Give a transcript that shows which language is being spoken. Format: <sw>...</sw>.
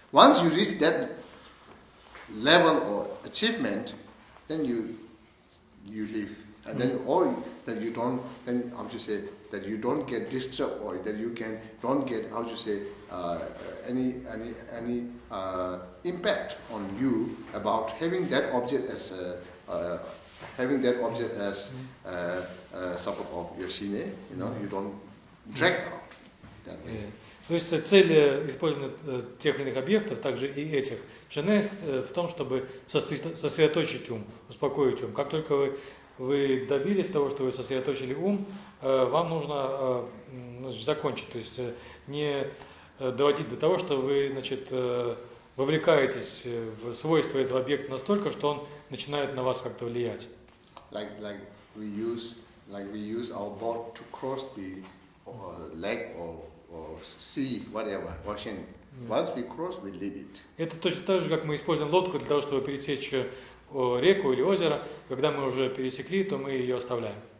<en>Once you reach that level or achievement, then you leave, and then or that you don't, then how to say that you don't get disturbed or that you don't get how to say any impact on you about having that object as support of your shine. You don't drag out that way.</en> <ru>То есть цель использования тех или иных объектов, также и этих, в шине в том, чтобы сосредоточить ум, успокоить ум. Как только вы добились того, что вы сосредоточили ум, вам нужно закончить, то есть не доводить до того, что вы, вовлекаетесь в свойства этого объекта настолько, что он начинает на вас как-то влиять.</ru> <en>Like we use our boat to cross the lake or sea, whatever, ocean. Once we cross, we leave it.</en> <ru>Это точно так же, как мы используем лодку для того, чтобы пересечь реку или озеро. Когда мы уже пересекли, то мы ее оставляем.</ru>